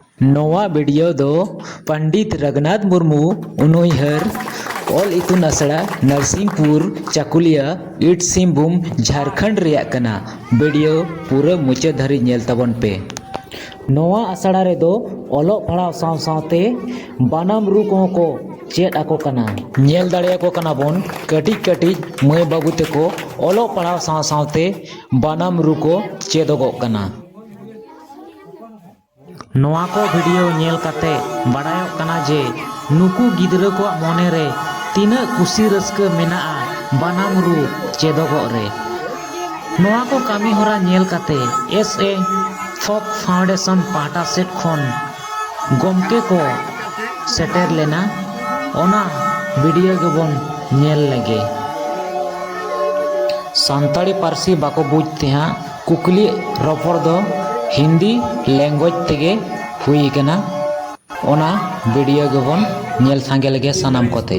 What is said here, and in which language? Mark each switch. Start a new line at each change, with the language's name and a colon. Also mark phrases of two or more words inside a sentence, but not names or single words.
Santali: नोवा वीडियो दो पंडित रघुनाथ मुर्मू उनोइहर ऑल इतुन असड़ा नरसिंहपुर चाकुलिया ईट सिंहभूम झारखंड रेया कना। वीडियो पूरा मुचाद धरी नेल तबन पे। नोवा असड़ा रे दो ओलो पढ़ाव साव सावते बानाम रू को चेड आको कना। नेल दाड़े को कना बोन कटिज कटिज मई बाबू तेको ओलो पढ़ाव साव सावते बानाम रू को चेदोगो कना। नोवा को वीडियो नेल काते बड़ायो कना जे नुकु गिद्रा को मोने रे तीना खुशी रस्का मेनाआ बानाम रू चेदोगो रे। नोवा को कामी होरा नेल काते एसए फोक फाउंडेशन पाटा सेट खन गोमके को सेटर लेना ओना वीडियो गेबन नेल लगे। सानताड़ी पारसी बाको
Hindi: बुझते हैं
Santali: कुकली रपड़ दो
English: Hindi language
Santali: तेगे हुई कना ओना वीडियो गेबन नेल सांगे लगे सनाम कोते